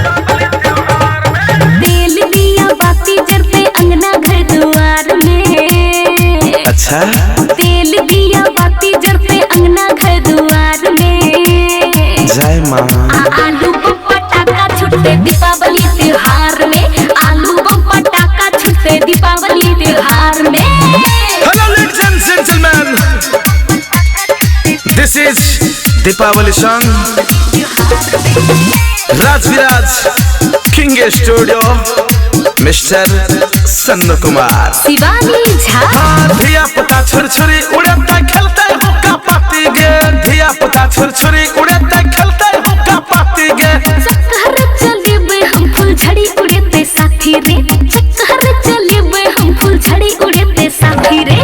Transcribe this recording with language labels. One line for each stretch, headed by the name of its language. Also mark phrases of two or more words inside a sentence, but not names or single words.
Maithili: तेल दिया बाती जलते अंगना घर द्वार में। अच्छा, तेल दिया बाती जलते अंगना घर द्वार में। जय माँ। आलू बम पटाखा छूटते दीपावली त्योहार में, आलू बम पटाखा छूटते दीपावली त्योहार में।
English: Hello ladies and gentlemen, this is Deepavali song. Raj Viraj King Studio, Mr. Sannu Kumar. शिवानी झा।
Maithili: धिया पुता छोर छोरी उड़ते खेलते हुक्का पाती गे, धिया पुता छोर छोरी उड़ते खेलते हुक्का पाती गे। चक्कर चलेबे हम फूल झड़ी उड़ते साथी रे, चक्कर चलेबे हम फूल झड़ी उड़ते साथी रे।